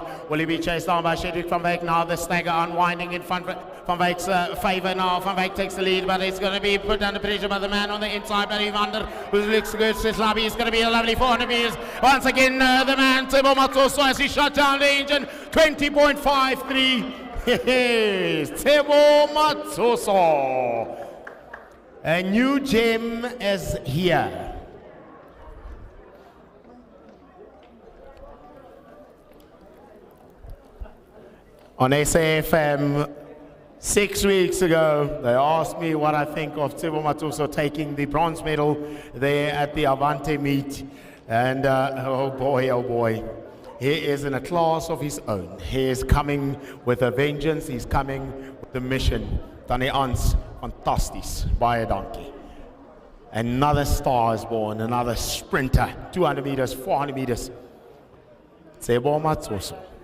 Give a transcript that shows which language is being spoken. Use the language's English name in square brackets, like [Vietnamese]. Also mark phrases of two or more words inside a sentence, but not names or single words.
[English] Will he be chased down by Cedric van Wyk? Now the stagger unwinding in front Van Wyk's favor now. Van Wyk takes the lead, but it's going to be put under pressure by the man on the inside, but Evander, who looks good. Sislabi is going to be a lovely 400 meters. Once again, the man, Tsebo Matsoso, as he shut down the engine. 20.53. Tsebo Matsoso. A new gem is here. On SAFM 6 weeks ago, they asked me what I think of Tsebo Matsoso taking the bronze medal there at the Avante meet. And oh boy, he is in a class of his own. He is coming with a vengeance. He's coming with a mission. Tane Ans, [Afrikaans] fantasties, baie dankie. [English] Another star is born, another sprinter. 200 meters, 400 meters. Tsebo Matsoso.